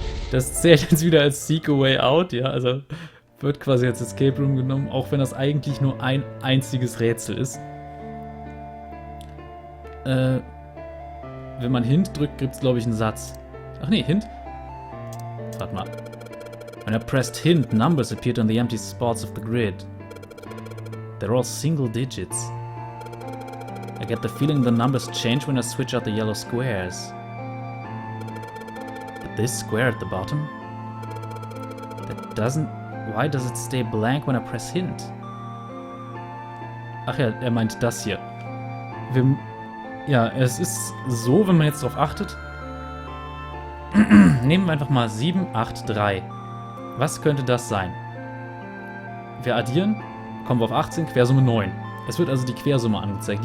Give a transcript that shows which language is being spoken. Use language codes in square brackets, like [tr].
[de] Das zählt jetzt wieder als Seek a Way Out, ja, also wird quasi als Escape Room genommen, auch wenn das eigentlich nur ein einziges Rätsel ist. Wenn man Hint drückt, gibt's glaube ich einen Satz. Ach nee, Hint? Warte mal. [en] When I pressed Hint, numbers appeared on the empty spots of the grid. They're all single digits. I get the feeling the numbers change when I switch out the yellow squares. But this square at the bottom? That doesn't... Why does it stay blank when I press Hint? [de] Ach ja, er meint das hier. Ja, es ist so, wenn man jetzt drauf achtet. Nehmen wir einfach mal 7, 8, 3. Was könnte das sein? Wir addieren, kommen wir auf 18, Quersumme 9. Es wird also die Quersumme angezeigt.